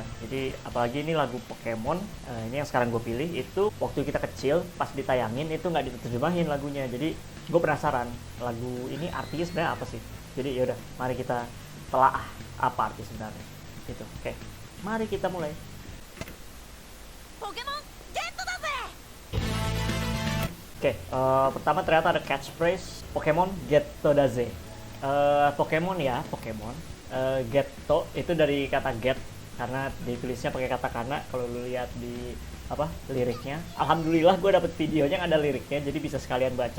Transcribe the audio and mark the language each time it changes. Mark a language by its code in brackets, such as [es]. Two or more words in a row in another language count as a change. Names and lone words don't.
[id] Jadi apalagi ini lagu Pokemon, ini yang sekarang gue pilih. Itu waktu kita kecil pas ditayangin itu nggak diterjemahin lagunya. Jadi gue penasaran lagu ini artinya sebenarnya apa sih. Jadi ya udah, mari kita telaah apa arti sebenarnya itu. Oke, mari kita mulai. [ja] Pokemon Getだぜ! [id] Oke, pertama ternyata ada catchphrase Pokemon [ja] ゲットだぜ. [id] Pokemon ya, Pokemon. Getto itu dari kata get, karena ditulisnya pakai kata kana. Kalau lu lihat di liriknya, alhamdulillah gue dapet videonya yang ada liriknya, jadi bisa sekalian baca.